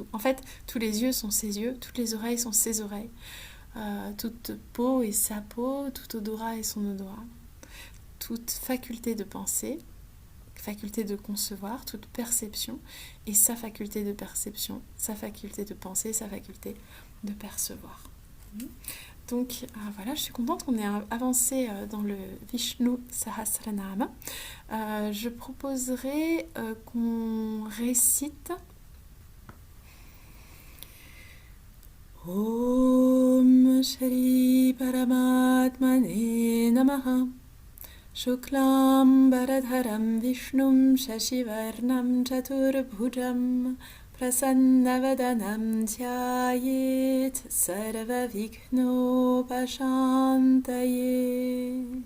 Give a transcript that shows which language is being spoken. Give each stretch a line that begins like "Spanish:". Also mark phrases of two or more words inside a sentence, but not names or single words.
French: En fait, tous les yeux sont ses yeux, toutes les oreilles sont ses oreilles, toute peau est sa peau, tout odorat est son odorat, toute faculté de penser, faculté de concevoir, toute perception est sa faculté de perception, sa faculté de penser, sa faculté de percevoir. Donc voilà, je suis contente qu'on ait avancé dans le Vishnu Sahasranama. Je proposerai qu'on récite
Sanskrit: ॐ श्री परमात्मने नमः शुक्लम् बरधरम् विष्णुम् शशिवर्णम् चतुर्भुजम् प्रसन्नवदनम् ध्यायेत् सर्व विघ्नोपशान्तये